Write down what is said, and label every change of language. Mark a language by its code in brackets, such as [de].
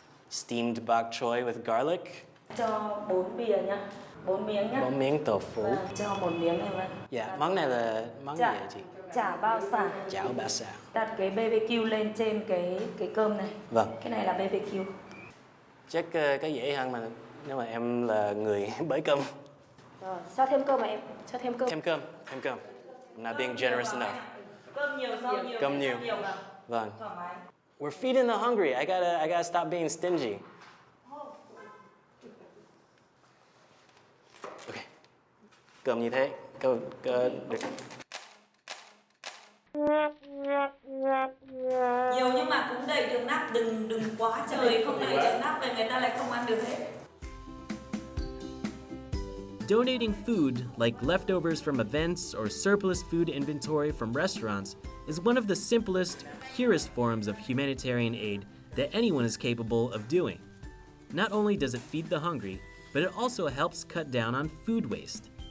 [en] Steamed bok choy with garlic. [vi] Cho 4 bìa nhá. 4 miếng nhá. 4 miếng tofu. Cho 1 miếng này vậy. Dạ, món này là món gì vậy chị? Chả bao xả. Chảo ba xào. Đặt cái BBQ lên trên cái cơm này. Vâng. Cái này là BBQ. Chắc cái dễ hơn mà nếu mà em là người bới cơm. Rồi, cho thêm cơm mà em. Cho thêm cơm. Thêm cơm. [en] I'm not being generous enough. [vi] Cơm nhiều, rau nhiều. Cơm nhiều. Vâng. Thoải mái. [en] We're feeding the hungry. I gotta stop being stingy. [vi] Okay. Cơm như thế. Được. Nhiều nhưng mà cũng đầy được nắp, đừng quá trời, không đầy được nắp về người ta lại không ăn được hết. [en] Donating food, like leftovers from events or surplus food inventory from restaurants, is one of the simplest, purest forms of humanitarian aid that anyone is capable of doing. Not only does it feed the hungry, but it also helps cut down on food waste.